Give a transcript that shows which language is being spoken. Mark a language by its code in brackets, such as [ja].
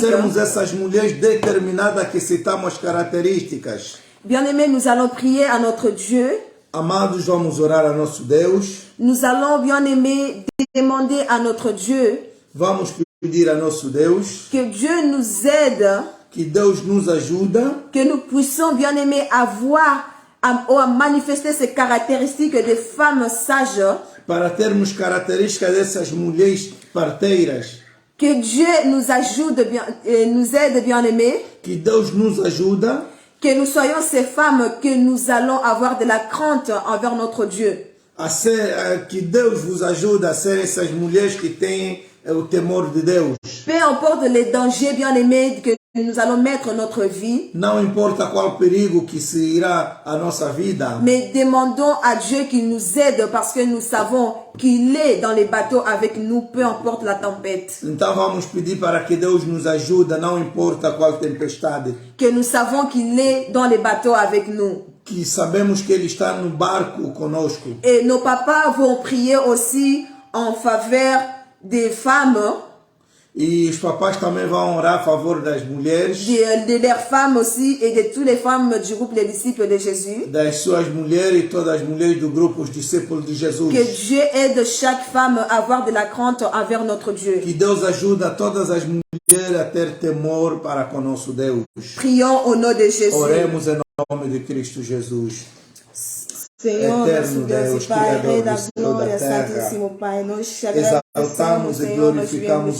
[pt] sermos essas mulheres determinadas que citamos as características. [fr] Bien-aimés, nous allons prier à notre Dieu. [pt] Amados, vamos orar a nosso Deus. [fr] Nous allons, bien-aimés, demander à notre Dieu [pt] Vamos pedir a nosso Deus [fr] que Dieu nous aide, [pt] que Deus nos ajuda [fr] que nous puissions, bien-aimés, avoir ou à manifester ces caractéristiques de femmes sages, [pt] para termos características dessas mulheres parteiras. [fr] que Dieu nous ajude, nous aide, bien-aimés, [pt] Que Deus nos ajuda, [fr] que nous soyons ces femmes que nous allons avoir de la crainte envers notre Dieu. [pt] que Deus vos ajude a ser essas mulheres que têm o temor de Deus. [fr] Peu importe les dangers, bien-aimés, que nous allons mettre notre vie, [pt] Não importa qual perigo que se irá à nossa vida, [fr] mais demandons à Dieu qu'il nous aide parce que nous savons qu'il est dans les bateaux avec nous, peu importe la tempête. [pt] então vamos pedir para que Deus nos ajude, não importa qual tempestade. [fr] Que nous savons qu'il est dans les bateaux avec nous. [pt] Que sabemos que Ele está no barco conosco. [fr] Et nos papas vont prier aussi en faveur des femmes, [pt] E os papais também vão orar a favor das mulheres, [fr] de leurs femmes aussi et de toutes les femmes du groupe des disciples de Jésus. [pt] das suas mulheres e todas as mulheres do grupo Os Discípulos de Jesus. [fr] Que Dieu aide chaque femme à avoir de la crainte envers notre Dieu. [pt] Que Deus ajuda todas as mulheres a ter temor para com nosso Deus. [fr] Prions au nom de Jésus. [pt] Oremos em nome de Cristo Jesus. Senhor, Eterno nosso Deus Deus, e Pai, Criador Rei da do céu e da glória, terra, Santíssimo Pai, nós te exaltamos e Senhor, nós glorificamos